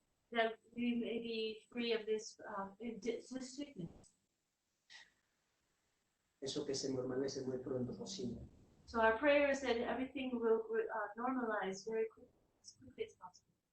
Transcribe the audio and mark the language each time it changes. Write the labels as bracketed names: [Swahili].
[English] That we may be free of this sickness. [Spanish] eso que se normalice muy pronto posible. [English] So our prayer is that everything will normalize very quickly, as quickly as possible.